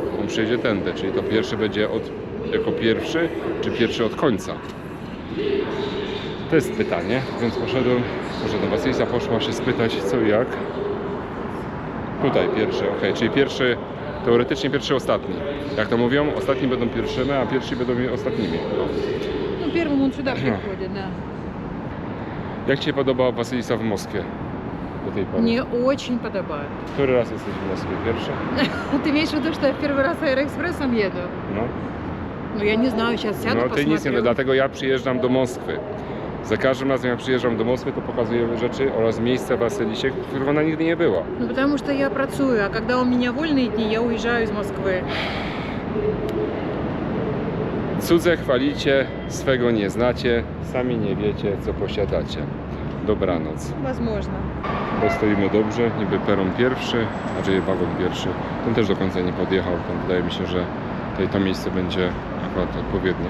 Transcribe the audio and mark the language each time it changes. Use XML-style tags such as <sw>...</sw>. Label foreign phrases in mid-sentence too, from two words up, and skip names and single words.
<pl>On przyjedzie tędy, czyli to pierwszy będzie jako pierwszy, czy pierwszy od końca. To jest pytanie, więc poszedłem. Wasylisa poszła się spytać co i jak. Tutaj pierwszy, ok, czyli pierwszy, teoretycznie pierwszy, ostatni. Jak to mówią, ostatni będą pierwszymi, a pierwsi będą ostatnimi.</pl> <ru>Ну, первым он сюда приходит, да.</ru> <pl>Jak Ci się podoba Wasylisa w Moskwie do tej pory?</pl> <ru>Мне очень подобает.</ru> <pl>Który raz jesteś w Moskwie? Pierwszy?</pl> <ru>Ты имеешь в виду, что я в первый раз аэроэкспрессом еду?</ru> <pl>No.</pl> <ru>Ну, я не знаю, сейчас сяду,</ru> <pl>No Ty</pl> <ru>посмотрю.</ru> <pl>nic nie, dlatego ja przyjeżdżam do Moskwy. Za każdym razem jak przyjeżdżam do Moskwy, to pokazuję rzeczy oraz miejsca w Wasylisie, w których ona nigdy nie była.</pl> <ru>Ну, потому что я працую, а когда у меня вольные дни, я уезжаю из Москвы.</ru> <pl>Cudze chwalicie, swego nie znacie, sami nie wiecie, co posiadacie. dobranoc.</pl> <ru>Возможно.</ru> <pl>Bo stoimy dobrze, niby peron pierwszy, znaczy wagon pierwszy. Ten też do końca nie podjechał, ten wydaje mi się, że tutaj to miejsce będzie akurat odpowiednie.</pl>